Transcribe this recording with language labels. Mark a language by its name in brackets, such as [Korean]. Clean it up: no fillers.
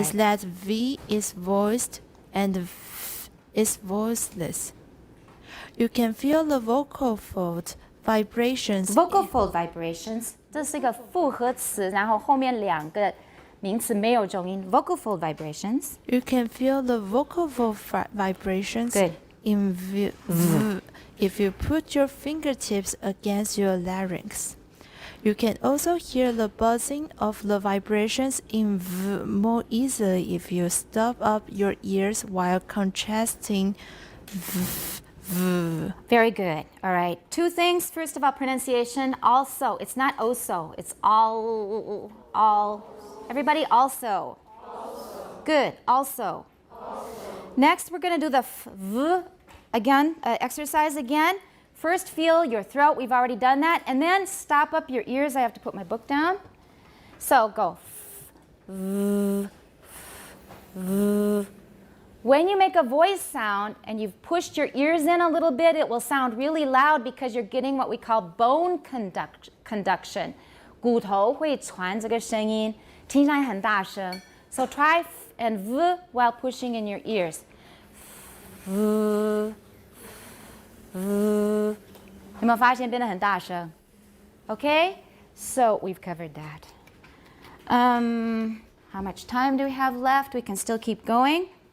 [English] is that V is voiced and V is voiceless. You can feel the vocal fold vibrations. Vocal fold vibrations. [Chinese] 这是一个复合词，然后后面两个名词没有重音。 [English] Vocal fold vibrations. You can feel the vocal fold vibrations Good. in V if you put your fingertips against your larynx. You can also hear the buzzing of the vibrations in V more easily if you stop up your ears while contrasting V. Very good. All right. Two things. First of all, pronunciation. Also. It's not also. It's all. Everybody also. Good. Also. Next, we're going to do the V again, exercise again. First, feel your throat. We've already done that. And then stop up your ears. I have to put my book down. So go. V. When you make a voice sound and you've pushed your ears in a little bit, it will sound really loud because you're getting what we call bone conduction. [Chinese] 骨头会传这个声音，听起来很大声。 [English] So try and V while pushing in your ears. V. [Chinese] 有没有发现变得很大声 [English] Okay, so we've covered that. How much time do we have left? We can still keep going.